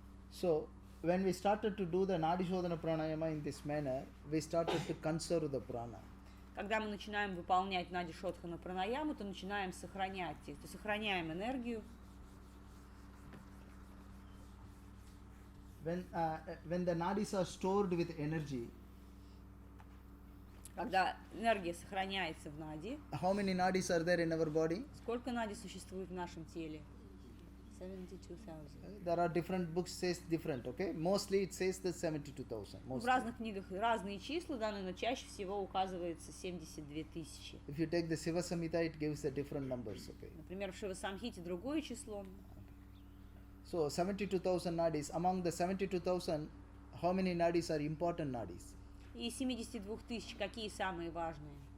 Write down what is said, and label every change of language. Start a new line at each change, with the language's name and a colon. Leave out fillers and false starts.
English: So when we started to do the Nadi Shodhana pranayama in this manner, we started to conserve the prana.
Russian: Когда мы начинаем выполнять Нади Шодхана пранаяму, то начинаем сохранять их, то сохраняем энергию.
English: When the nadis are stored with energy,
Russian: Когда энергия сохраняется в Нади,
English: how many nadis are there in our body?
Russian: сколько Нади существует в нашем теле?
English: 72,000. There are different books says different, okay? Mostly it says the 72,000.
Russian: В
English: Mostly.
Russian: разных книгах разные числа даны, но чаще всего указывается 72 тысячи.
English: If you take the Siva Samhita, it gives the different numbers, okay?
Russian: Например, в Шива-самхите другое число.
English: So 72,000 nadis. Among the 72,000, how many nadis are important nadis?
Russian: И 72 тысяч какие самые важные?